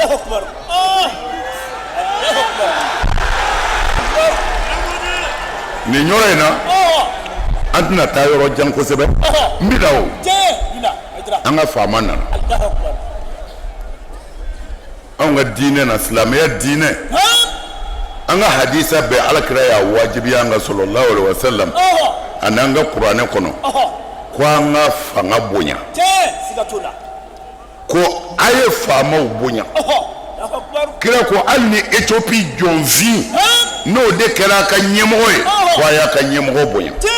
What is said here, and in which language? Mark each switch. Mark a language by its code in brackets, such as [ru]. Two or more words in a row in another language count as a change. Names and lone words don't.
[bm] nin yɔrɔ in na an tɛna taa yɔrɔ jan kosɛbɛ n bɛ na o an ka faama nana anw ka diinɛ na silamɛya diinɛ an ka hadisa bɛɛ Alakira y'a wajibiya an ka [ar] صلى الله عليه وسلم [bm] ani an ka kuranɛ kɔnɔ ko an ka fanga bonya ko a ye faamaw bonya kira ko hali ni Éthiopie jɔnfin n'o de kɛra a ka ɲɛmɔgɔ ye ko a y'a ka ɲɛmɔgɔ bonya n